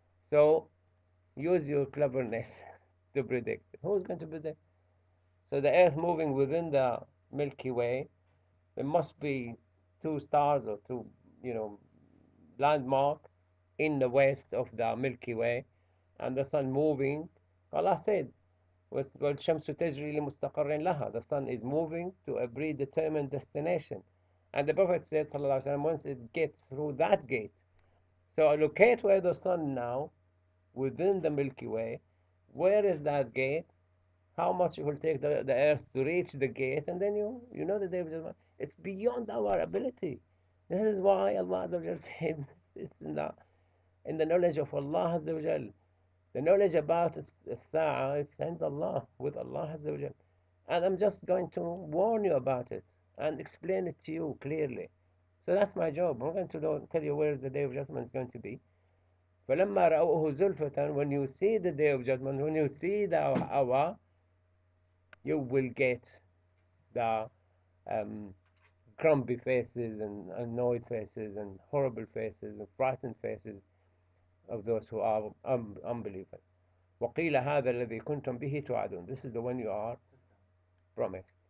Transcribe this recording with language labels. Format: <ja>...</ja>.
<en>So use your cleverness to predict. Who's going to predict? So the Earth moving within the Milky Way, there must be two stars or two, you know, landmark in the west of the Milky Way, and the sun moving. Allah said,</en> <ar>وَالشَّمْسُ تَجْرِي لِمُسْتَقَرٍ لَهَا.</ar> <en>The sun is moving to a predetermined destination. And the Prophet said, sallallahu alaihi wasallam, once it gets through that gate, so locate where the sun now, within the Milky Way, where is that gate? How much it will take the earth to reach the gate, and then you know the day of judgment. It's beyond our ability. This is why Allah Azza wa Jal said it's in the knowledge of Allah Azza wa Jal. The knowledge about الساعة, it's عند Allah, with Allah Azza wa Jal. And I'm just going to warn you about it and explain it to you clearly. So that's my job. I'm going to tell you where the day of judgment is going to be.</en> <ar>فَلَمَّا رَأَوْهُ زُلْفَةً,</ar> <en>when you see the day of judgment, when you see the hour, you will get the um, grumpy faces and annoyed faces and horrible faces and frightened faces of those who are unbelievers.</en> <ar>وقيل هذا الذي كنتم به توعدون.</ar> <en>This is the one you are promised.</en>